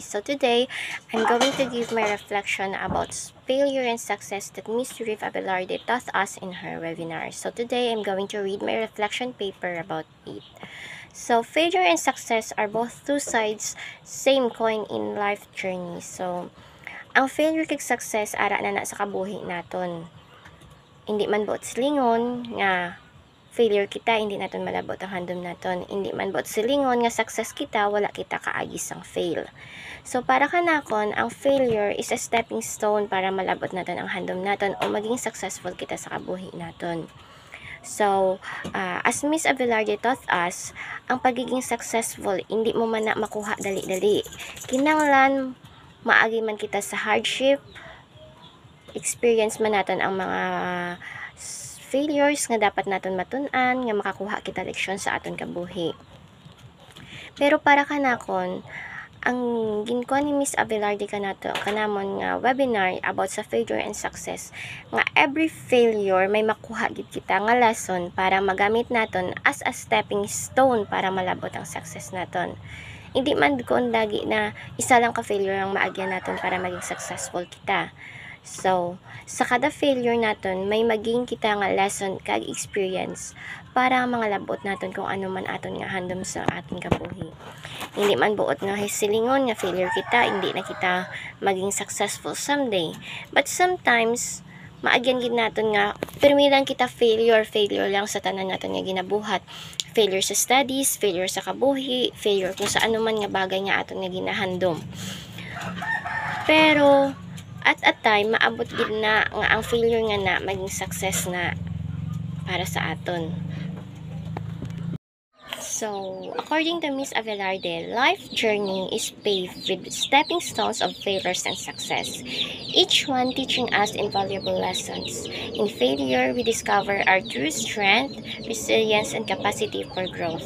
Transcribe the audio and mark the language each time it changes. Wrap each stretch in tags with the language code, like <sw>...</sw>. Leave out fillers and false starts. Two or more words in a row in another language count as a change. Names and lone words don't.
<en>So, today, I'm going to give my reflection about failure and success that Ms. Riv Abelarde taught us in her webinar. So, today, I'm going to read my reflection paper about it. So, failure and success are both two sides, same coin in life journey. So,</en> <hil>ang failure kag success ara na sa kabuhi naton. Hindi man buot silingon nga failure kita, hindi naton malabot ang handom naton. Hindi man buot silingon nga success kita, wala kita kaagis ang fail. So para kanakon, ang failure</hil> <en>is a stepping stone</en> <hil>para malabot naton ang handom naton o maging successful kita sa kabuhi naton.</hil> <en>So, as Miss Abelarde taught us,</en> <hil>ang pagiging successful, hindi mo man na makuha dali-dali. Kinanglan, maagi man kita sa hardship, experience man natin ang mga failures nga dapat naton matun-an nga makakuha kita leksyon sa aton kabuhi. Pero para kanakon, ang ginkuan ni Miss Abelarde kanamon nga webinar about sa</hil> <en>failure and success,</en> <hil>nga every failure may makuha gid kita nga lesson para magamit naton</hil> <en>as a stepping stone</en> <hil>para malabot ang success naton. Hindi man kun dagi na isa lang ka failure ang maagyan naton para maging successful kita. So, sa kada failure naton may maging kita nga lesson kag experience para mga labot naton kung ano man aton nga handom sa aton kabuhi. Hindi man buot nga hisilingon nga failure kita, hindi na kita maging successful someday.</hil> <en>But sometimes</en> <hil>maagyan gid naton nga permi lang kita failure lang sa tanan naton nga ginabuhat. Failure sa studies, failure sa kabuhi, failure kung sa ano man nga bagay nga aton nga ginahandom. Pero</hil> <en>at a time</en> <hil>maabot gid na nga ang failure nga na maging success na para sa aton.</hil> <en>So, according to Miss Abelarde, life journey is paved with stepping stones of failures and success, each one teaching us invaluable lessons. In failure, we discover our true strength, resilience, and capacity for growth.</en>